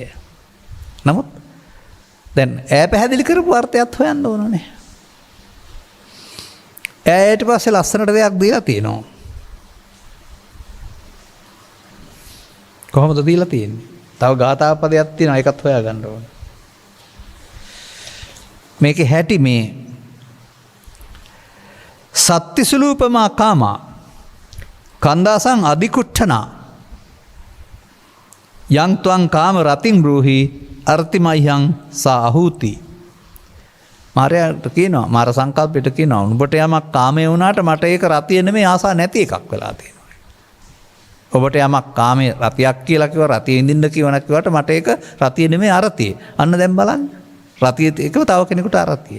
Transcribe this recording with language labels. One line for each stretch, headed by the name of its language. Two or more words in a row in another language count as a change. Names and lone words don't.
Sinhala: නමුත් දැන් ඈ පැහැදිලි කරපු අර්ථයත් හොයන්න ඕනනේ. ඈ ඊට පස්සේ ලස්සනට දෙයක් දීලා තියෙනවා. කොහොමද දීලා තියෙන්නේ? තව ගාථා පදයක් තියෙනවා ඒකත් හොයාගන්න ඕන. මේකේ හැටි මේ
Pali: සත්තිසුලූපමා කාමා කන්දාසං අධිකුට්ඨනා යං ත්වං කාම රතින් බ්‍රූහි අර්තිමයං සාහූති.
Sinhala: මාරයාට කියනවා මාර සංකල්පයට කියනවා උඹට යමක් කාමයේ වුණාට මට ඒක රතිය නෙමෙයි ආසා නැති එකක් වෙලා තියෙනවා. ඔබට යමක් කාමයේ රතියක් කියලා කිව්වා රතිය ඉඳින්න කියවනක් කිව්වට මට ඒක රතිය නෙමෙයි අරතිය. අන්න දැන් බලන්න. රතිය එකව තව කෙනෙකුට අරතිය.